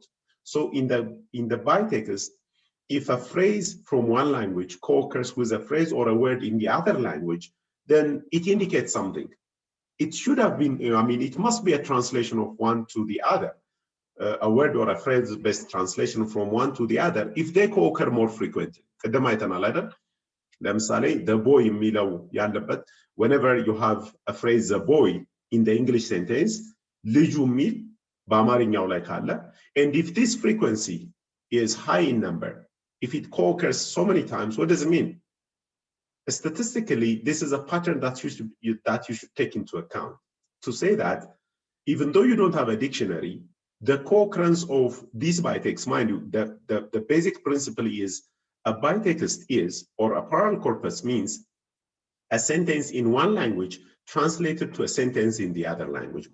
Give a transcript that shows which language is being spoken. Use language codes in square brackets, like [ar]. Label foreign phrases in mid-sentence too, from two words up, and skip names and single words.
[en] So in the bytext, if a phrase from one language co-occurs with a phrase or a word in the other language, then it indicates something. It should have been, it must be a translation of one to the other, a word or a phrase-based translation from one to the other, if they co-occur more frequently. ለምሳሌ the boy [am] የሚለው ያለበት [en] whenever you have a phrase the boy in the English sentence [am] ልጁ የሚል በአማርኛው ላይ ካለ [en] and if this frequency is high in number, if it co-occurs so many times, what does it mean? Statistically, this is a pattern that you should take into account to say that even though you don't have a dictionary, the co-occurrence of these bytext, mind you, the basic principle is a bytext is, or a parallel corpus means, a sentence in one language translated to a sentence in the other language.